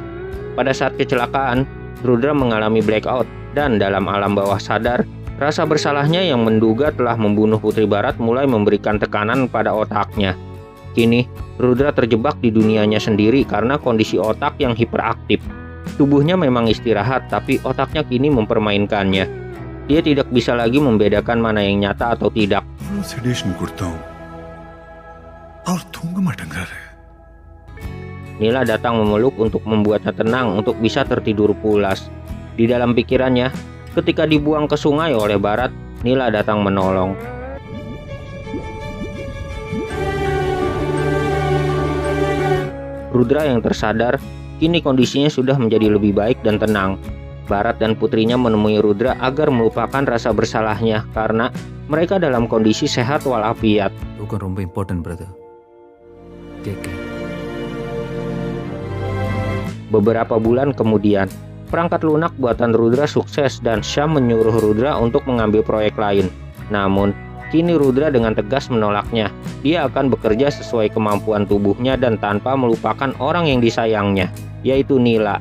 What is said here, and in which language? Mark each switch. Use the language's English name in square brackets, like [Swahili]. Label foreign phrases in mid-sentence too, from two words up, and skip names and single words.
[Indonesian] Pada saat kecelakaan, Rudra mengalami blackout dan dalam alam bawah sadar, rasa bersalahnya yang menduga telah membunuh putri Barat mulai memberikan tekanan pada otaknya. Kini, Rudra terjebak di dunianya sendiri karena kondisi otak yang hiperaktif. Tubuhnya memang istirahat, tapi otaknya kini mempermainkannya. Dia tidak bisa lagi membedakan mana yang nyata atau tidak. [Tamil] sedation கொடுத்தோம் அவர் தூங்க மாட்டேங்கிறாரு [Indonesian] Nila datang memeluk untuk membuatnya tenang untuk bisa tertidur pulas. Di dalam pikirannya, ketika dibuang ke sungai oleh Bharat, Nila datang menolong. Rudra yang tersadar, kini kondisinya sudah menjadi lebih baik dan tenang. Bharat dan putrinya menemui Rudra agar melupakan rasa bersalahnya karena mereka dalam kondisi sehat walafiat. [Tamil] தூக்கம் ரொம்ப [English] important brother. take care. [Indonesian] Beberapa bulan kemudian, perangkat lunak buatan Rudra sukses dan Syam menyuruh Rudra untuk mengambil proyek lain. Namun, kini Rudra dengan tegas menolaknya. Dia akan bekerja sesuai kemampuan tubuhnya dan tanpa melupakan orang yang disayangnya, yaitu Nila.